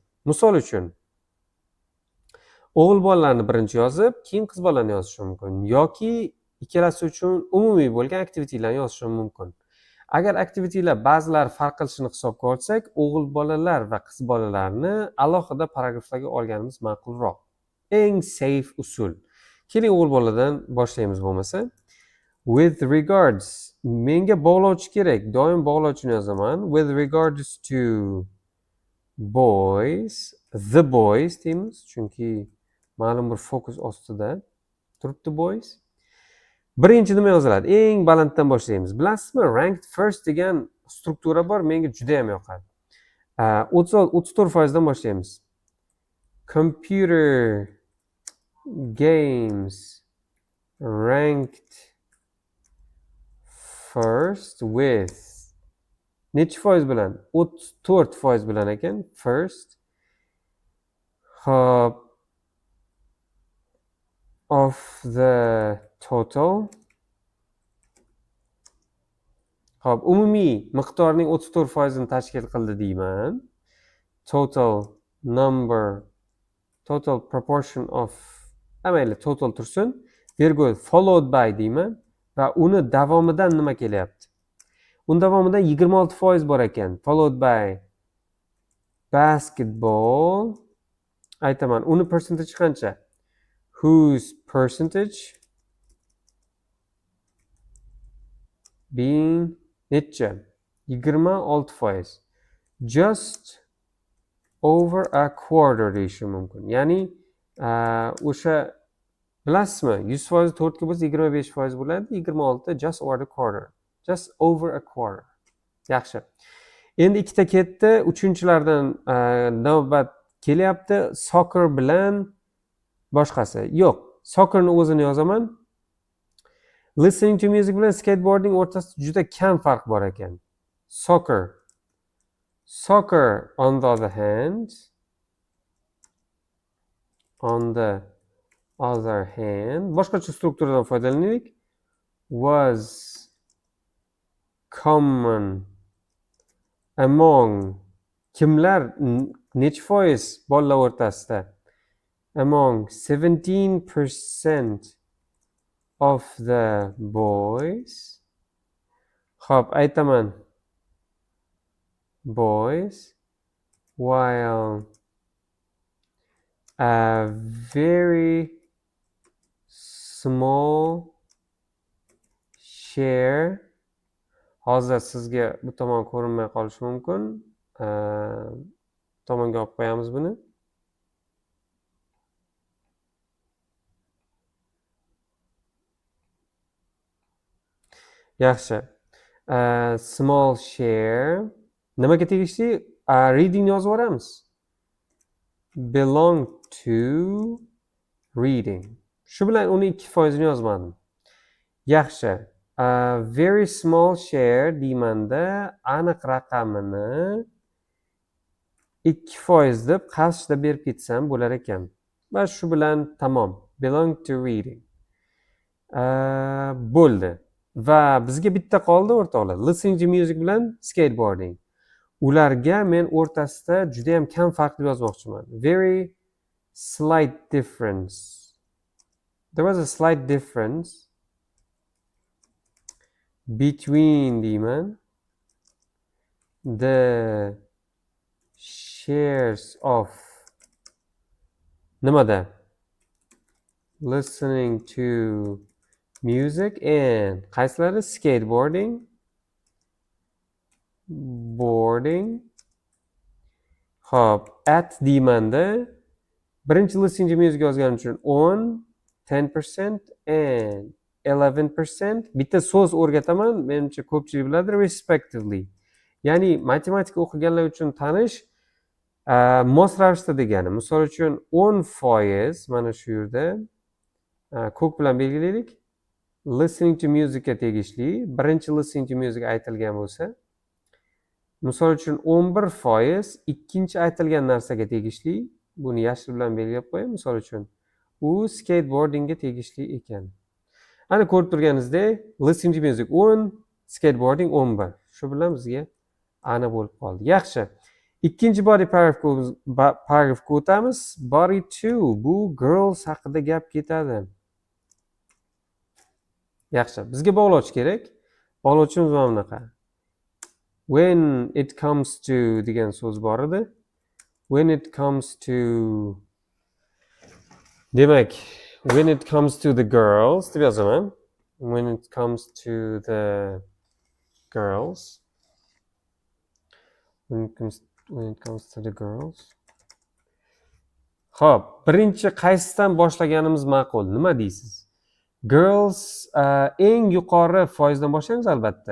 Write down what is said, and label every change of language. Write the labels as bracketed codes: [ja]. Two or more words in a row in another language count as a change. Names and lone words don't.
[uz] Misol uchun, o'g'il bolalarni birinchi yozib, keyin qiz bolalarni yozish mumkin yoki ikkalasi uchun umumiy bo'lgan aktivitelarni yozish mumkin. Agar aktivitelar ba'zilari farq qilishini hisobga olsak, o'g'il bolalar va qiz bolalarni alohida paragraflarga olganimiz ma'qulroq. Eng safe usul. Keling, o'g'il boladan boshlaymiz bo'lmasa. [en] With regards, [uz] menga bog'lovchi kerak, doim bog'lovchini yozaman. [en] With regards to boys, the boys [uz] deymiz, chunki ma'lum bir fokus ostida turibdi boys. Birinchi nima yoziladi? Eng balanddan boshlaymiz. Bilasizmi, [en] ranked first [uz] degan struktura bor, menga juda ham yoqadi. 34% dan boshlaymiz. [en] Computer games ranked first with [uz] necha foiz bilan? 34% bilan ekan, [en] first. Hop, of the total. [uz] Hop, umumiy miqdorning 34% ni tashkil qildi deyman. [en] Total proportion of, [uz] mayli, total tursin. Virgul [en] followed by [uz] deyman va uni davomidan nima kelyapti? Uni davomidan 26% bor ekan. [en] Followed by basketball. [uz] Aytaman, uni percentage qancha? [en] Whose percentage being necha? 26%. Just over a quarter [uz] deyishim mumkin. Ya'ni o'sha bilasizmi? 100% 4 ga bo'lsa 25% bo'ladi. [en] 26 just over a quarter. Just over a quarter. [uz] Yaxshi. Endi ikkita ketdi, uchinchilardan navbat kelyapti. Soccer bilan boshqasi. Yo'q, soccerni o'zini yozaman. [en] Listening to music [uz] bilan skateboarding o'rtasida juda kam farq bor ekan. [en] Soccer. Soccer, on the other hand, [uz] boshqacha strukturadan foydalanaylik. [en] Was common among [uz] kimlar necha foiz bolalar o'rtasida? [en] Among 17% of the boys. [uz] Xo'p, aytaman. [en] Boys, while a very small share, [uz] hozir sizga bu tomon ko'rinmay qolishi mumkin. Tomonga olib qo'yamiz buni. Yaxshi. [en] Small share [uz] nimaga tegishli? Reading yozib yuboramiz. [en] Belong to reading. [uz] Shu bilan uni 2% ni yozmadim. Yaxshi. [en] Very small share [uz] deymanda aniq raqamini 2% deb qarshida berib ketsam bo'lar ekan. Va shu bilan tamom. [en] Belong to reading. [uz] Bo'ldi. Va bizga bitta qoldi o'rtoqlar. [en] Listening to music [uz] bilan [en] skateboarding. [uz] Ularga men o'rtasida juda ham kam farq deb yozmoqchiman. [en] Very slight difference. There was a slight difference between deyman the shares of nimada? Listening to music and qaysilari? Skateboarding, boarding. [uz] Hop, at deymanda birinchi [en] listening to music [uz] yozganim uchun 10% and 11%. Bitta so'z o'rgataman, menimcha ko'pchilik biladi, respectively. Ya'ni matematika o'qiganlar uchun tanish mos ravishda degani. Misol uchun 10% mana shu yerda ko'k bilan belgilaylik. Listening to musicga tegishli, birinchi [en] listening to music [uz] aytilgan bo'lsa, misol uchun 11% ikkinchi aytilgan narsaga tegishli. Buni yashil bilan belgilab qo'ying. Misol uchun u skateboardingga tegishli ekan. Ana ko'rib turganingizdek, [en] listening to music 10, skateboarding 11. [uz] Shu bilan bizga aniq bo'lib qoldi. Yaxshi. Ikkinchi body paragrafga o'tamiz. Body 2 bu girls haqida gap ketadi. Yaxshi. Bizga bog'lovchi kerak. Bog'lovchimiz mana bunaqa. [en] When it comes to [uz] degan so'z bor edi. [en] When it comes to demak, when it comes to the girls [uz] deb yozaman. [en] When it comes to the girls. When it comes to the girls. [uz] Xo'p, birinchi qaysidan boshlaganimiz ma'qul? Nima deysiz? Girls eng yuqori foizdan boshlaymiz albatta.